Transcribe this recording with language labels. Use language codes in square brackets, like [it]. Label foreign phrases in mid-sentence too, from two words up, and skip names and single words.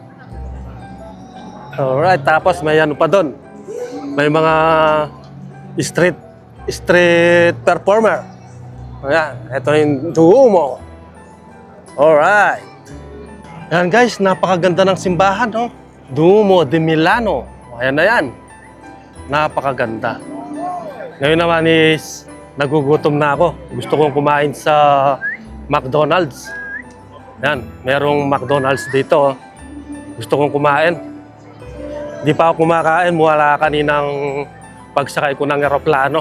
[tl] Alright, tapos may ano pa doon. May mga street performer. Ayan, ito yung Duomo. Alright. Ayan guys, napakaganda ng simbahan, no? Duomo de Milano. Ayan na yan. Napakaganda. Ngayon naman is nagugutom na ako. Gusto kong kumain sa McDonald's. Ayan, merong McDonald's dito. Gusto kong kumain. Di pa ako kumakain mula kaninang pagsakay ko ng eroplano.